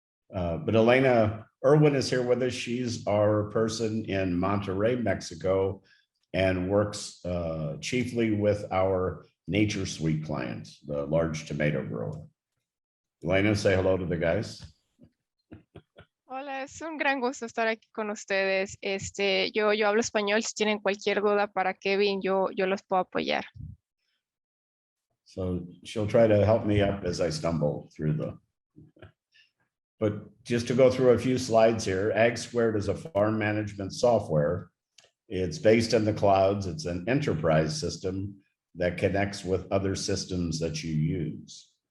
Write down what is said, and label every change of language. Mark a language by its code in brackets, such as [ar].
[en] But Elena Irwin is here with us. She's our person in Monterrey, Mexico, and works chiefly with our Nature Sweet client, the large tomato grower. Elena, say hello to the guys. [es] Hola, es un gran gusto estar aquí con ustedes. Yo hablo español. Si tienen cualquier duda para Kevin, yo los puedo apoyar. [en] So she'll try to help me up as I stumble through but just to go through a few slides here, AgSquared is a farm management software. It's based in the clouds. It's an enterprise system that connects with other systems that you use.